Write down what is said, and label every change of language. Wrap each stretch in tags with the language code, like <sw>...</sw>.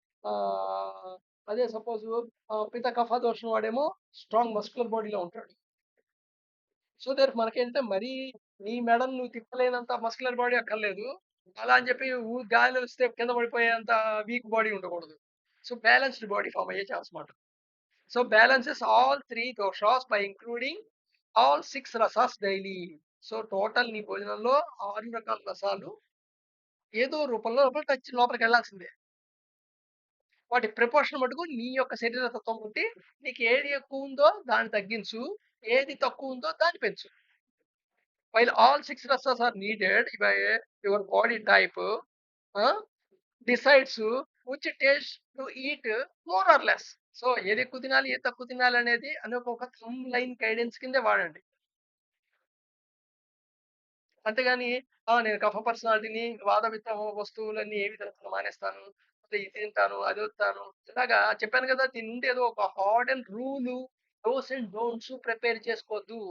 <te>ఆహ్, అదే సపోజ్ పిత కఫ దోషం వాడేమో స్ట్రాంగ్ మస్కులర్ బాడీలో ఉంటాడు. సో, మనకేంటంటే మరీ నీ మెడను నువ్వు తిప్పలేనంత మస్కులర్ బాడీ అక్కర్లేదు. అలా అని చెప్పి గాలిలో వస్తే కింద పడిపోయేంత వీక్ బాడీ ఉండకూడదు. సో, బ్యాలెన్స్‌డ్ బాడీ ఫార్మ్ అయ్యే ఛాన్స్ మాట.</te> <en>So, balances all 3 doshas by including all 6 rasas daily.</en> <te>So, total నీ భోజనంలో 6 రకాల రసాలు ఏదో రూపంలో లోపలికెళ్ళాల్సిందే. వాటి ప్రిపరేషన్ మటుకు నీ యొక్క శరీర తత్వం బట్టి నీకు ఏది ఎక్కువుందో దాన్ని తగ్గించు. ఏది తక్కువుందో దాన్ని పెంచు.</te> <en>While all 6 rasas are needed by your body type, uh, decides which taste to eat more or less.</en> <te>So, ఏది ఎక్కువ తినాలి, ఏది తక్కువ తినాలి అనేది ఒక థంబ్ లైన్ గైడెన్స్ కిందే వాడండి. అంతేగాని నేను కఫ పర్సనాలిటీని వాదపిత్త వస్తువులన్నీ ఏవి తినకుండా మానేస్తాను. అయితే ఇది తింటాను, అది వస్తాను. ఇలాగా చెప్పాను కదా! దీని నుండి ఏదో ఒక hard and rule, dose and don'ts prepare చేసుకోవద్దు.</te>